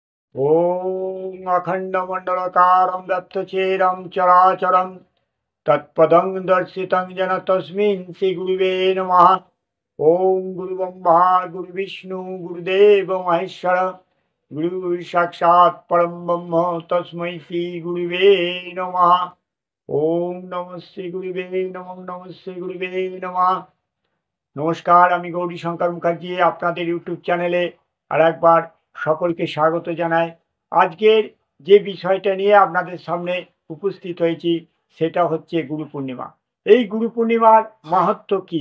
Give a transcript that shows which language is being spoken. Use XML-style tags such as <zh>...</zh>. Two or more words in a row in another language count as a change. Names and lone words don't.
<sa>ॐ अखण्डमण्डलकारं दत्तचेरं चराचरं तत्पदं दर्शितं येन तस्मिन् श्रीगुरुवे नमः। ॐ गुरुब्रह्मा गुरुविष्णु गुरुदेव महेश्वर गुरुसाक्षात् परं ब्रह्म तस्मै श्रीगुरुवे नमः। ॐ नमः श्रीगुरुवे नमः। नमः श्रीगुरुवे नमः।</sa> <bn>নমস্কার, আমি গৌরীশঙ্কর মুখার্জি আপনাদের ইউটিউব চ্যানেলে আর একবার সকলকে স্বাগত জানাই। আজকের যে বিষয়টা নিয়ে আপনাদের সামনে উপস্থিত হয়েছি সেটা হচ্ছে গুরু পূর্ণিমা। এই গুরু পূর্ণিমার মাহাত্ম্য কী?</bn>